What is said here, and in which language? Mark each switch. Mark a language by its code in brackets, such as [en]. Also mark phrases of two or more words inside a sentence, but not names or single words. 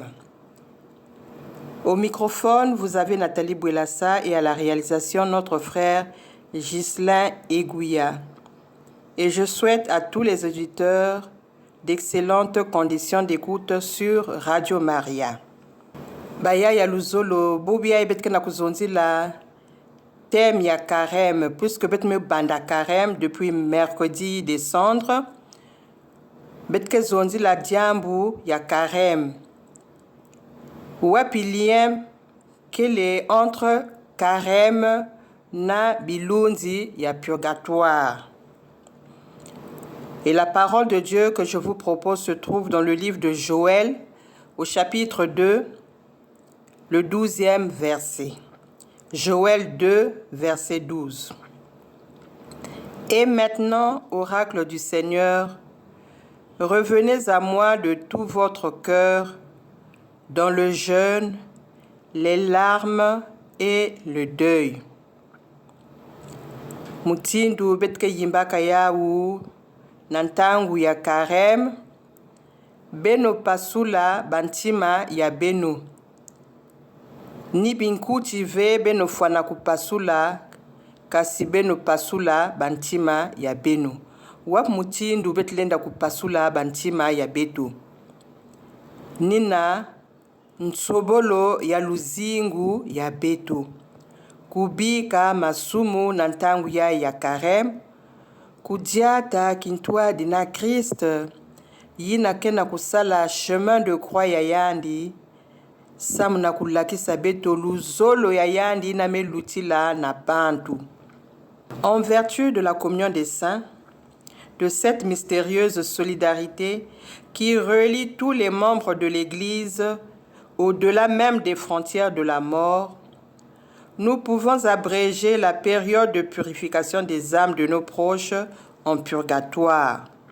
[fr] Au microphone, vous avez Nathalie Bouelassa et à la réalisation, notre frère Ghislain Egouya. Et je souhaite à tous les auditeurs d'excellentes conditions d'écoute sur Radio Maria. [ktu] Baya ya luzolo bobia ibetke na kuzonzi la thème ya carême puisque bet me banda carême [fr] depuis mercredi des cendres [ktu] betke zonzi la diambu ya carême wapi [fr] lien quel est entre [ktu] carême na bilunzi ya purgatoire. [fr] Et la parole de Dieu que je vous propose se trouve dans le livre de Joël au chapitre 2, le 12e verset. Joël 2, verset 12. Et maintenant, oracle du Seigneur, revenez à moi de tout votre cœur, dans le jeûne, les larmes et le deuil. [ktu] Mutindu betke yimbaka yawu, nantangu ya carême, beno pasula bantima ya beno. Ni binkuti ve beno fwana kupasula kasi beno pasula bantima ya beno. Wap mutindu betlenda kupasula bantima ya beto. Nina nsobolo ya luzingu ya beto. Kubika masumu nantangu ya carême. Kudiata kintwa dina Christ. Yina kena kusala [fr] chemin de croix [ktu] ya yandi. Samuna kulakisa beto luzolo ya yandi na melutila na bantu. [fr] En vertu de la communion des saints, de cette mystérieuse solidarité qui relie tous les membres de l'Église au-delà même des frontières de la mort, nous pouvons abréger la période de purification des âmes de nos proches en purgatoire.